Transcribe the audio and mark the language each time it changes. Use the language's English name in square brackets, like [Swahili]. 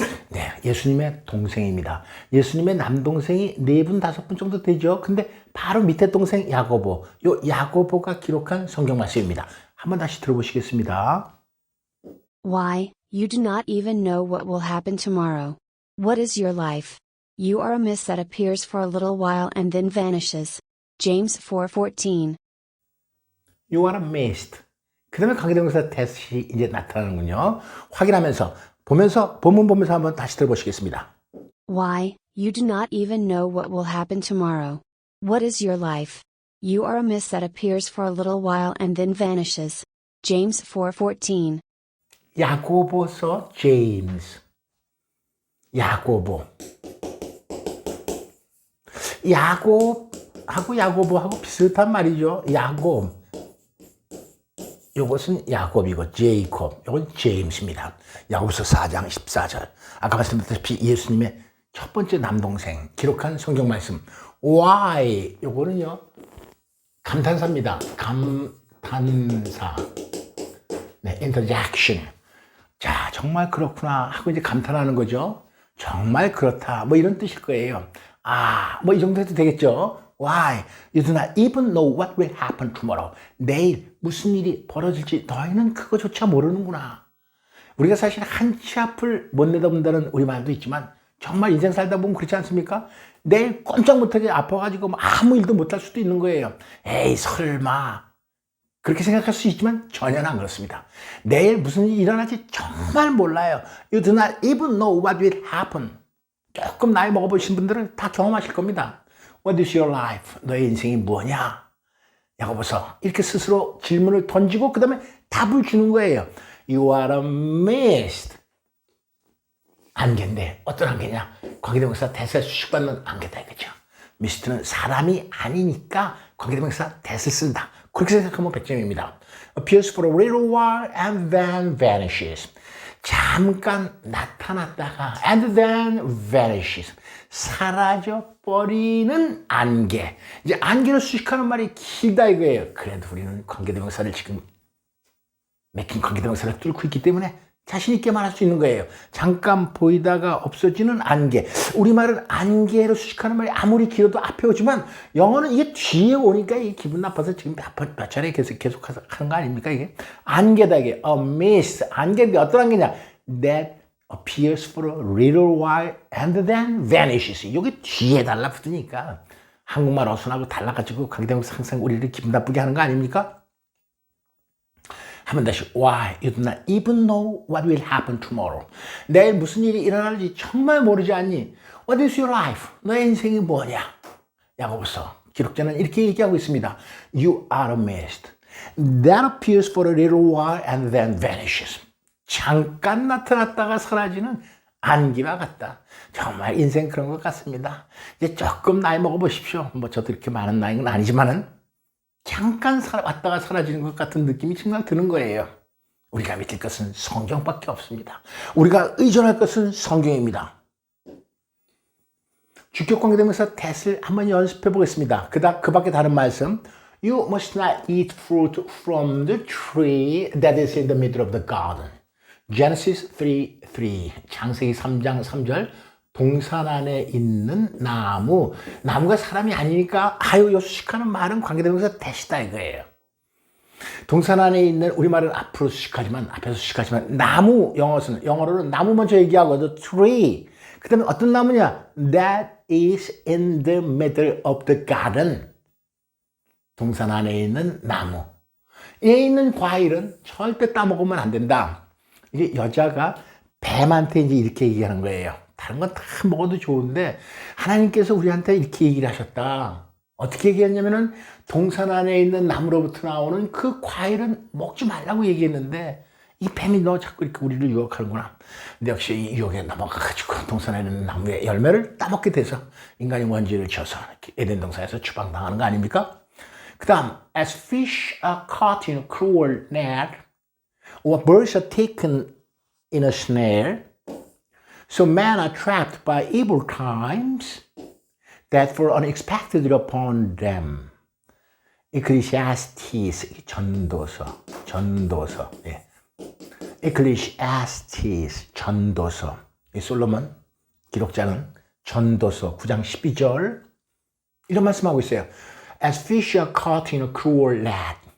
[Korean] 네, 예수님의 동생입니다. 예수님의 남동생이 4분, 5분 정도 되죠. 근데 바로 밑에 동생 야고보. 요 야고보가 기록한 성경 말씀입니다. 한번 다시 들어보시겠습니다. [English] Why, you do not even know what will happen tomorrow. What is your life? You are a mist that appears for a little while and then vanishes. James 4:14. You are a mist. [Korean] 그 다음에 관계대명사 that이 이제 나타나는군요. 확인하면서, 본문 보면서 한번 다시 들어보시겠습니다. [English] Why, you do not even know what will happen tomorrow. What is your life? You are a mist that appears for a little while and then vanishes. James 4:14. [Korean] 야고보서 제임스. 야고보. 야곱하고 야고보하고 비슷한 말이죠. 야곱. 요것은 야곱이고 제이콥. 요건 제임스입니다. 야고보서 4장 14절. 아까 말씀드렸다시피 예수님의 첫 번째 남동생 기록한 성경 말씀. [English] Why? [Korean] 요거는요. 감탄사입니다. 감탄사. 네, interjection. 자, 정말 그렇구나 하고 이제 감탄하는 거죠. 정말 그렇다. 뭐 이런 뜻일 거예요. 아, 뭐 이 정도 해도 되겠죠. [English] Why? You do not even know what will happen tomorrow. [Korean] 내일 무슨 일이 벌어질지 너희는 그거조차 모르는구나. 우리가 사실 한치 앞을 못 내다본다는 우리말도 있지만 정말 인생 살다 보면 그렇지 않습니까? 내일 꼼짝 못하게 아파가지고 뭐 아무 일도 못할 수도 있는 거예요. 에이 설마. 그렇게 생각할 수 있지만 전혀 안 그렇습니다. 내일 무슨 일이 일어날지 정말 몰라요. [English] You do not even know what will happen. [Korean] 조금 나이 먹어보신 분들은 다 경험하실 겁니다. [English] What is your life? [Korean] 너의 인생이 뭐냐? 야고보서 이렇게 스스로 질문을 던지고 그 다음에 답을 주는 거예요. [English] You are a mist. [Korean] 안개인데 어떤 안개냐? 관계대명사 that을 수식받는 안개다 이거죠. 미스트는 사람이 아니니까 관계대명사 that을 쓴다. 그렇게 생각하면 100점입니다. [English] Appears for a little while and then vanishes. [Korean] 잠깐 나타났다가 [English] and then vanishes. [Korean] 사라져 버리는 안개. 이제 안개를 수식하는 말이 길다 이거예요. 그래도 우리는 관계대명사를 지금 맥힌 관계대명사를 뚫고 있기 때문에 자신 있게 말할 수 있는 거예요. 잠깐 보이다가 없어지는 안개. 우리말은 안개로 수식하는 말이 아무리 길어도 앞에 오지만 영어는 이게 뒤에 오니까 이게 기분 나빠서 지금 몇 차례 계속 하는 거 아닙니까 이게? 안개다 이게. [English] A mist. [Korean] 안개인데 어떤 안개냐? [English] That appears for a little while and then vanishes. [Korean] 이게 뒤에 달라붙으니까 한국말 어순하고 달라가지고 관계대명사 항상 우리를 기분 나쁘게 하는 거 아닙니까? 한번 다시 [English] Why you do not even know what will happen tomorrow. [Korean] 내일 무슨 일이 일어날지 정말 모르지 않니? [English] What is your life? [Korean] 너의 인생이 뭐냐? 야고보서 기록자는 이렇게 얘기하고 있습니다. [English] You are a mist that appears for a little while and then vanishes. [Korean] 잠깐 나타났다가 사라지는 안개와 같다. 정말 인생 그런 것 같습니다. 이제 조금 나이 먹어보십시오. 뭐 저도 이렇게 많은 나이는 아니지만은 잠깐 왔다가 사라지는 것 같은 느낌이 정말 드는 거예요. 우리가 믿을 것은 성경밖에 없습니다. 우리가 의존할 것은 성경입니다. 주격 관계되면서 that을 한번 연습해 보겠습니다. 그 밖에 다른 말씀. [English] You must not eat fruit from the tree that is in the middle of the garden. [Korean] Genesis 3:3. 창세기 3장 3절. 동산 안에 있는 나무. 나무가 사람이 아니니까 아유 요수식하는 말은 관계되면서 that이다 이거예요. 동산 안에 있는 우리말은 앞으로 수식하지만 앞에서 수식하지만 나무 영어로는 나무 먼저 얘기하고 tree. 그 다음에 어떤 나무냐? [English] That is in the middle of the garden. [Korean] 동산 안에 있는 나무. 얘에 있는 과일은 절대 따먹으면 안 된다. 이게 여자가 뱀한테 이제 이렇게 얘기하는 거예요. 다른 건 다 먹어도 좋은데 하나님께서 우리한테 이렇게 얘기를 하셨다. 어떻게 얘기했냐면은 동산 안에 있는 나무로부터 나오는 그 과일은 먹지 말라고 얘기했는데 이 뱀이 너 자꾸 이렇게 우리를 유혹하는구나. 근데 역시 이 유혹에 넘어가가지고 동산 안에 있는 나무의 열매를 따먹게 돼서 인간이 원죄를 져서 에덴 동산에서 추방당하는 거 아닙니까? 그 다음, [English] as fish are caught in a cruel net, or birds are taken in a snare, so men are trapped by evil times that fall unexpectedly upon them. [Korean] Ecclesiastes, 전도서. 예. Ecclesiastes, 전도서. 이 솔로몬 기록자는 전도서 9장 12절 이런 말씀하고 있어요. [English] As fish are caught in a cruel net.